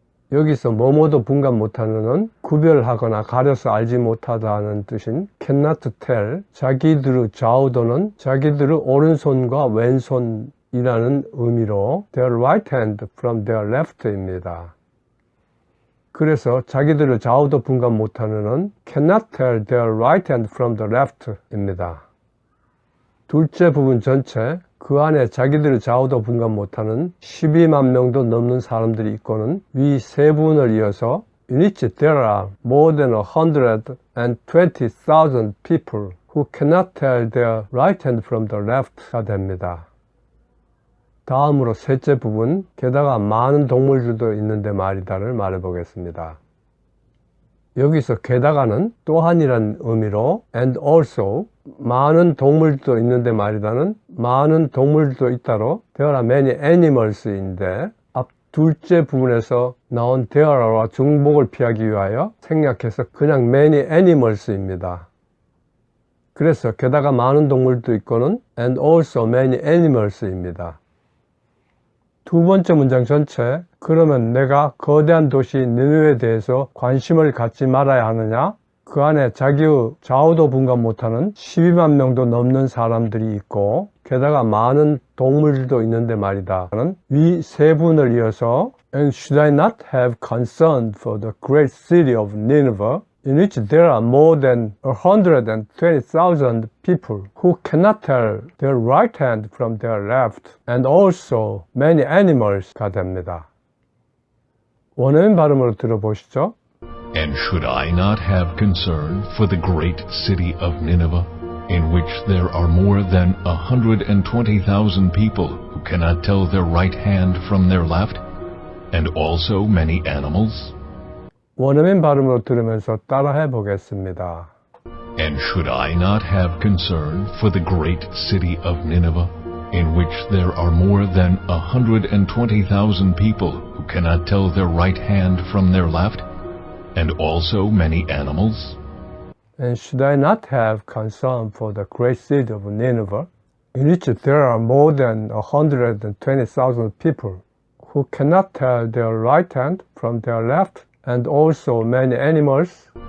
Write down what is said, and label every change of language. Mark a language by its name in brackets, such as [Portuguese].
[Korean] 여기서 뭐뭐도 분간 못하는 구별하거나 가려서 알지 못하다는 뜻인 [English] cannot tell, [Korean] 자기들의 좌우도는 자기들의 오른손과 왼손이라는 의미로 [English] their right hand from their left [Korean] 입니다. 그래서 자기들의 좌우도 분간 못하는 [English] cannot tell their right hand from the left [Korean] 입니다. 둘째 부분 전체, 그 안에 자기들의 좌우도 분간 못하는 12만 명도 넘는 사람들이 있고는 위 세 부분을 이어서 [English] in which there are more than 120,000 people who cannot tell their right hand from the left가 [Korean] 됩니다. 다음으로 셋째 부분, 게다가 많은 동물들도 있는데 말이다를 말해보겠습니다. 여기서 게다가는 또한이란 의미로 [English] and also [Korean] 많은 동물도 있는데 말이다는 많은 동물도 있다로 [English] there are many animals [Korean] 인데 앞 둘째 부분에서 나온 [English] there are [Korean] 와 중복을 피하기 위하여 생략해서 그냥 [English] many animals [Korean] 입니다. 그래서 게다가 많은 동물도 있고는 [English] and also many animals [Korean] 입니다. 두 번째 문장 전체, 그러면 내가 거대한 도시 니느웨에 대해서 관심을 갖지 말아야 하느냐? 그 안에 자기의 좌우도 분간 못하는 12만 명도 넘는 사람들이 있고 게다가 많은 동물들도 있는데 말이다. 위 세 분을 이어서 [English] And should I not have concern for the great city of Nineveh, in which there are more than 120,000 people who cannot tell their right hand from their left, and also many animals가 됩니다. [Korean] 원어민 발음으로 들어보시죠. [English] And should I not have concern for the great city of Nineveh, in which there are more than 120,000 people who cannot tell their right hand from their left, and also many animals? [Korean] 원어민 발음으로 들으면서 따라해 보겠습니다. [English] And should I not have concern for the great city of Nineveh, in which there are more than 120,000 people who cannot tell their right hand from their left, and also many animals? And should I not have concern for the great city of Nineveh, in which there are more than 120,000 people who cannot tell their right hand from their left, and also many animals?